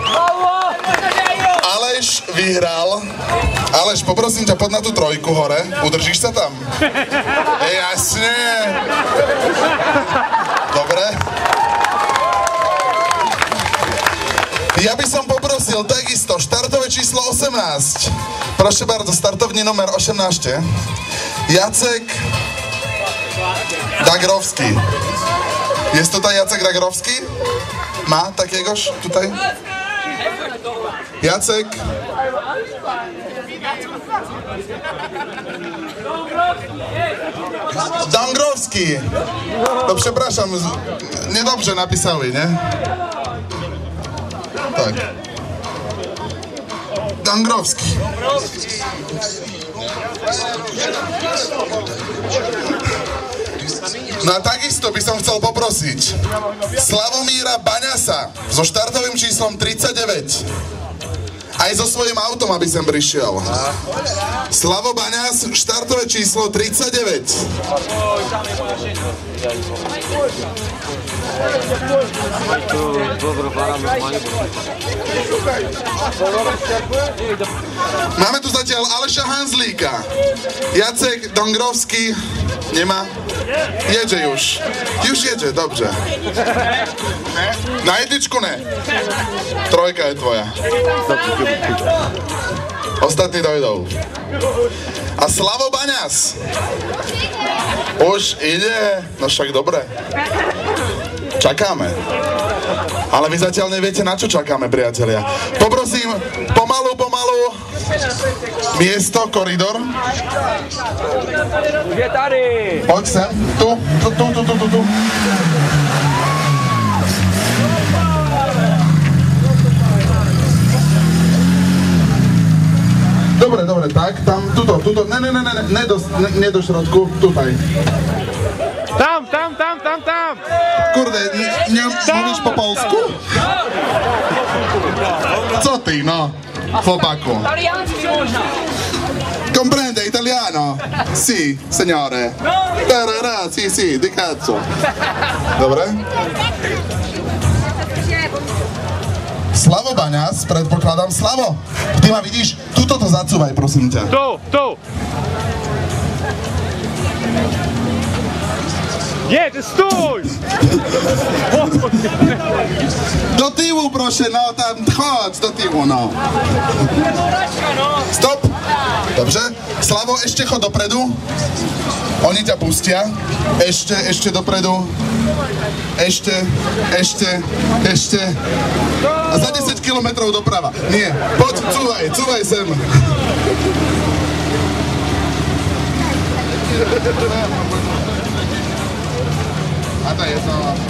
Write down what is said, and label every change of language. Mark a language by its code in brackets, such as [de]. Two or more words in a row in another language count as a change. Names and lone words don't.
[sk] Aleš vyhral. Aleš, poprosím ťa, poď na tú trojku hore. Udržíš sa tam? Jasne. Dobre. Ja by som poprosil takisto štartové číslo 18. [pl] Proszę bardzo, startowni numer 18. Jacek Dagrowski. Jest tutaj Jacek Dagrowski? Ma takiegoż tutaj? Jacek. Dągrowski. To przepraszam, niedobrze napisały, nie? Tak. Dągrowski. [sk] No a takisto by som chcel poprosiť Slavomíra Baňasa so štartovým číslom 39. Aj so svojím autom, aby sem prišiel. Slavo Baňas, štartové číslo 39. Máme tu zatiaľ Aleša Hanzlíka. Jacek Dągrowski nemá? [pl] Jedzie już. Już jedzie, dobrze. Na jedličku ne. [sk] Trojka je tvoja. Ostatní dojdou. A Slavo Baňas. Už ide. No však dobre. Čakáme. Ale vy zatiaľ neviete, na čo čakáme, priatelia. Poprosím, pomalu. Miesto, koridor. [cs] Je tady. [sk] Poď sem. Tu. Dobre, tak, tam, tuto, ne [pl] do środku, tutaj. [sk] Tam. [pl] Kurde, nie mówisz po polsku? Co ty, no, chłopaku? [it] Comprende italiano? Sì, signore. Sì, di cazzo. [sk] Dobre? Slavo Baňas, predpokladám. Slavo, ty ma vidíš? Tuto to zacúvaj, prosím ťa. Tu. [pl] Jedź, stój! Do tyłu proszę, no tam, chodź do tyłu, no. Stop! Dobrze? [sk] Slavo, ešte chod dopredu. Oni ťa pustia. Ešte dopredu. Ešte. A za 10 kilometrov doprava. Nie, poď, cúvaj sem. A to je to.